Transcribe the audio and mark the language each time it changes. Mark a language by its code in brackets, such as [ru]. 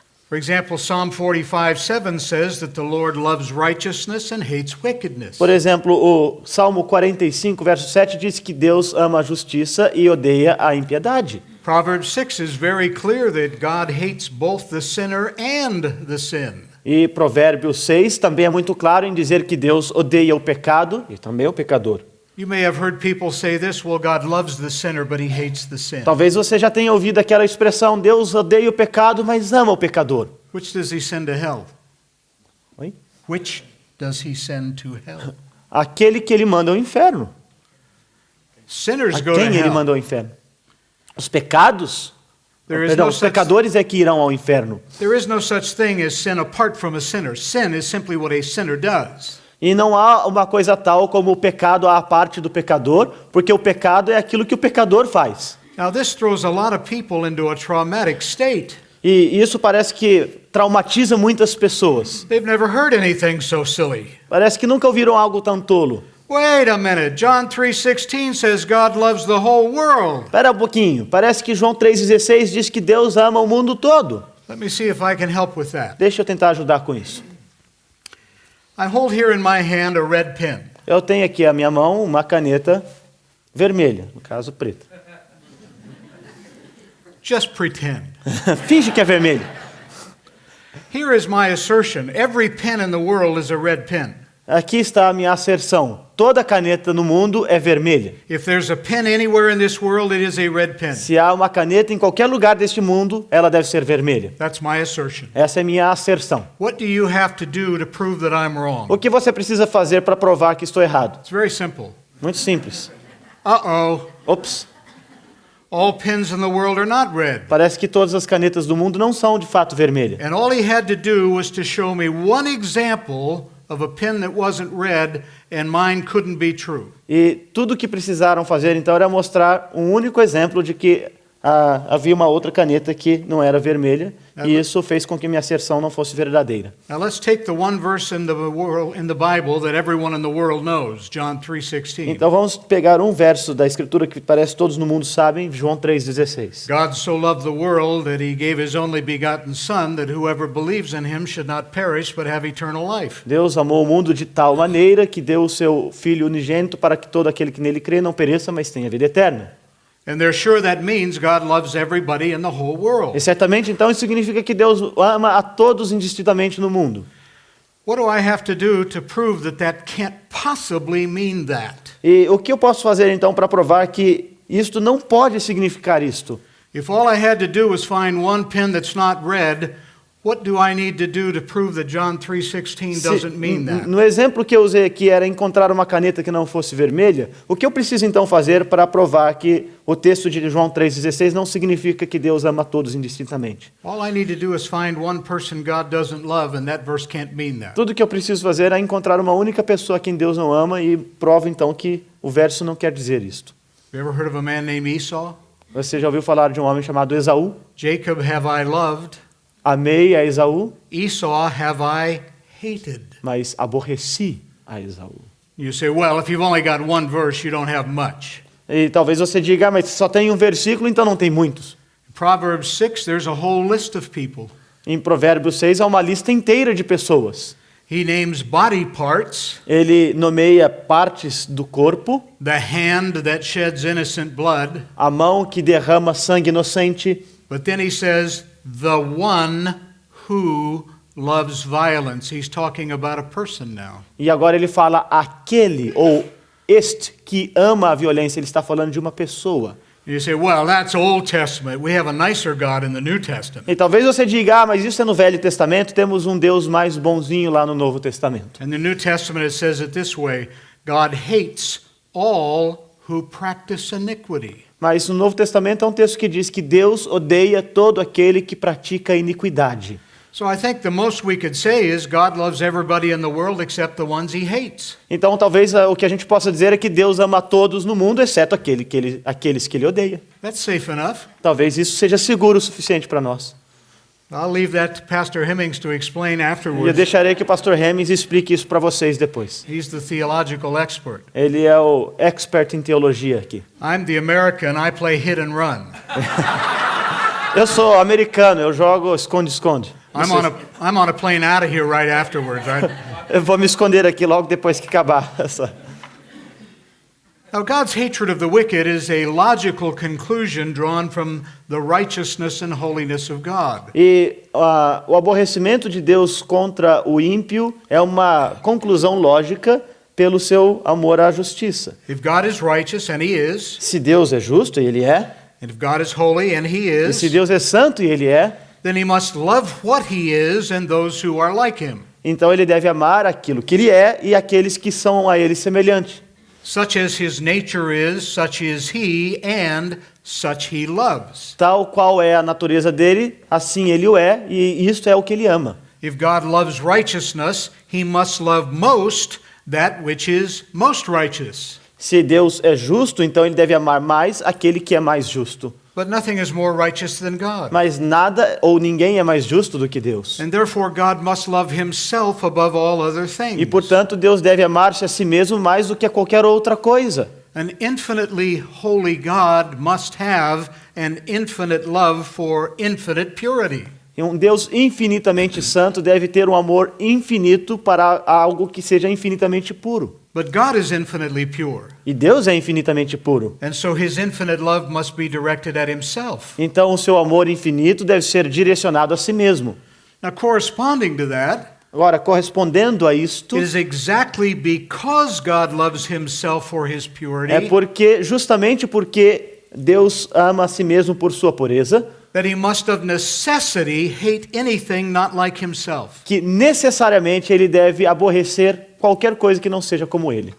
[en] For example, Psalm 45:7 says that the Lord loves righteousness and hates wickedness. [pt] Por exemplo, o Salmo 45, verso 7 diz que Deus ama a justiça e odeia a impiedade. [en] Proverbs 6 is very clear that God hates both the sinner and the sin. [pt] E Provérbios 6 também é muito claro em dizer que Deus odeia o pecado e também o pecador. [en] You may have heard people say this, well, God loves the sinner, but he hates the sin. [pt] Talvez você já tenha ouvido aquela expressão, Deus odeia o pecado, mas ama o pecador. [en] Which does he send to hell? [pt] Oi? [en] Which does he send to hell? [pt] Aquele que ele manda ao inferno. [en] Sinners [pt] A [en] go to [pt] quem ele [en] hell. [pt] manda ao inferno? Os pecados? [en] There is [pt] Perdão, [en] no [pt] os [en] such- [pt] pecadores é que irão ao inferno. [en] There is no such thing as sin apart from a sinner. Sin is simply what a sinner does. [pt] E não há uma coisa tal como o pecado à parte do pecador, porque o pecado é aquilo que o pecador faz. [en] Now, this throws a lot of people into a traumatic state. [pt] E isso parece que traumatiza muitas pessoas. [en] They've never heard anything so silly. [pt] Parece que nunca ouviram algo tão tolo. [en] Wait a minute. John 3:16 says God loves the whole world. [pt] Espera um pouquinho, parece que João 3,16 diz que Deus ama o mundo todo. [en] Let me see if I can help with that. [pt] Deixa eu tentar ajudar com isso. [en] I hold here in my hand a red pen. [pt] Eu tenho aqui à minha mão uma caneta vermelha, no caso preta. [en] Just pretend. [pt] Finge que é vermelho. [en] Here is my assertion. Every pen in the world is a red pen. [pt] Aqui está a minha asserção. Toda caneta no mundo é vermelha. [en] If there's a pen anywhere in this world, it is a red pen. [pt] Se há uma caneta em qualquer lugar deste mundo, ela deve ser vermelha. [en] That's my assertion. [pt] Essa é a minha asserção. [en] What do you have to do to prove that I'm wrong? [pt] O que você precisa fazer para provar que estou errado? [en] It's very simple. [pt] Muito simples. Uh-oh. Ops, [en] All pens in the world are not red. [pt] parece que todas as canetas do mundo não são de fato vermelhas. [en] And all he had to do was to show me one example of a pen that wasn't red, and mine couldn't be true. [pt] E tudo o que precisaram fazer então era mostrar um único exemplo de que havia uma outra caneta que não era vermelha, e isso fez com que minha asserção não fosse verdadeira. [en] Now let's take the one verse in the Bible that everyone in the world knows, John 3:16. [pt] Então vamos pegar um verso da Escritura que parece que todos no mundo sabem, João 3,16. [en] God so loved the world that he gave his only begotten Son, that whoever believes in him should not perish but have eternal life. [pt] Deus amou o mundo de tal maneira que deu o seu Filho unigênito para que todo aquele que nele crê não pereça, mas tenha vida eterna. [en] And they're sure that means God loves everybody in the whole world. [pt] E certamente então isso significa que Deus ama a todos indistintamente no mundo. [en] What do I have to do to prove that that can't possibly mean that? [pt] E o que eu posso fazer então para provar que isto não pode significar isto? [en] If all I had to do was find one pen that's not red, what do I need to do to prove that John 3:16 doesn't mean that? [pt] No exemplo que eu usei aqui era encontrar uma caneta que não fosse vermelha, o que eu preciso então fazer para provar que o texto de João 3,16 não significa que Deus ama todos indistintamente? [en] All I need to do is find one person God doesn't love, and that verse can't mean that. [pt] Tudo que eu preciso fazer é encontrar uma única pessoa a quem Deus não ama e provo então que o verso não quer dizer isto. [en] You ever heard of a man named Esau? [pt] Você já ouviu falar de um homem chamado Esaú? [en] Jacob have I loved, [pt] Amei a Esaú, [en] Esau have I hated. [pt] mas aborreci a Esaú. [en] You say, well, if you've only got one verse, you don't have much. [pt] E talvez você diga, mas só tem um versículo, então não tem muitos. [en] In Proverbs 6, there's a whole list of people. [pt] Em Provérbios 6 há uma lista inteira de pessoas. [en] He names body parts, [pt] Ele nomeia partes do corpo, [en] the hand that sheds innocent blood, [pt] a mão que derrama sangue inocente, [en] but then he says, the one who loves violence. He's talking about a person now. [pt] e agora ele fala aquele ou este que ama a violência, ele está falando de uma pessoa. [en] You say, well, that's Old Testament. We have a nicer God in the New Testament. [pt] E talvez você diga, mas isso é no Velho Testamento, temos um Deus mais bonzinho lá no Novo Testamento. [en] In the New Testament, it says it this way, God hates all who practice iniquity. [pt] Mas no Novo Testamento é um texto que diz que Deus odeia todo aquele que pratica iniquidade. [en] So I think the most we could say is God loves everybody in the world except the ones he hates. [pt] Então talvez o que a gente possa dizer é que Deus ama a todos no mundo, exceto aqueles que ele odeia. [en] That's safe enough. [pt] Talvez isso seja seguro o suficiente para nós. [en] I'll leave that to Pastor Hemmings to explain [pt] E eu [en] afterwards. [pt] deixarei que o pastor Hemmings explique isso para vocês depois. [en] He's the theological expert. [pt] Ele é o expert em teologia aqui. [en] I'm the American, I play hit and run. [pt] Eu sou americano, eu jogo esconde-esconde. [en] I'm on a plane out of here right afterwards. Right? [pt] Eu vou me esconder aqui logo depois que acabar essa. [en] Now, God's hatred of the wicked is a logical conclusion drawn from the righteousness and holiness of God. [pt] E o aborrecimento de Deus contra o ímpio é uma conclusão lógica pelo seu amor à justiça. [en] If God is righteous, and He is, [pt] Se Deus é justo, e Ele é, [en] and if God is holy, and He [pt] e se [en] is, [pt] Deus é santo, e Ele é, [en] then He must love what He is and those who are like Him. [pt] então Ele deve amar aquilo que Ele é e aqueles que são a Ele semelhantes. [en] Such as His nature is, such is He, and such He loves. [pt] Tal qual é a natureza dele, assim Ele o é, e isto é o que Ele ama. [en] If God loves righteousness, He must love most that which is most righteous. [pt] Se Deus é justo, então Ele deve amar mais aquele que é mais justo. [en] But nothing is more righteous than God. [pt] Mas nada ou ninguém é mais justo do que Deus. [en] And therefore God must love Himself above all other [pt] E [en] things. [pt] portanto Deus deve amar-se a si mesmo mais do que a qualquer outra coisa. [en] An infinitely holy God must have an infinite love for infinite purity. [pt] E um Deus infinitamente santo deve ter um amor infinito para algo que seja infinitamente puro. [en] But God is infinitely pure. [pt] E Deus é infinitamente puro. [en] And so His infinite love must be directed at Himself. [pt] Então o seu amor infinito deve ser direcionado a si mesmo. [en] Now, corresponding to that, [pt] Agora, correspondendo a isto, [en] it is exactly because God loves Himself for His purity [pt] justamente porque Deus ama a si mesmo por sua pureza, [en] that He must of necessity hate anything not like Himself. [pt] que necessariamente ele deve aborrecer qualquer coisa que não seja como ele.